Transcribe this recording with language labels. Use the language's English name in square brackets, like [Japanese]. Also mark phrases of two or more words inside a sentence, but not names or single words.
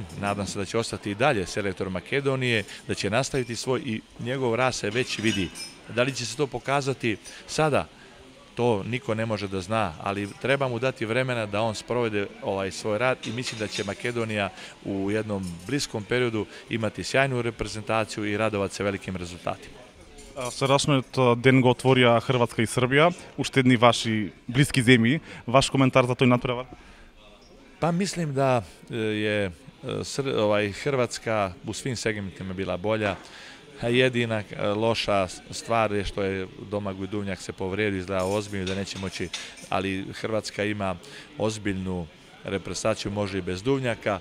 [Serbian] Nadam se da će ostati i dalje selektor Makedonije, da će nastaviti svoj i njegov rast se već vidi. Da li će se to pokazati sada? to niko ne može da zna, ali treba mu dati vremena da on sprovede svoj rad i mislim da će Makedonija u jednom bliskom periodu imati sjajnu reprezentaciju i radovati se velikim rezultatima. [Macedonian] Вчерашниот ден го отворија Хрватска и Србија, уште едни ваши блиски земји. Ваш коментар за тој надпревар? [Serbian] Pa mislim da je Hrvatska u svim segmentima bila bolja. Jedina loša stvar je što je Domagoj Duvnjak se povrijedio, izgleda ozbiljno da neće moći, ali Hrvatska ima ozbiljnu reprezentaciju, može i bez Duvnjaka.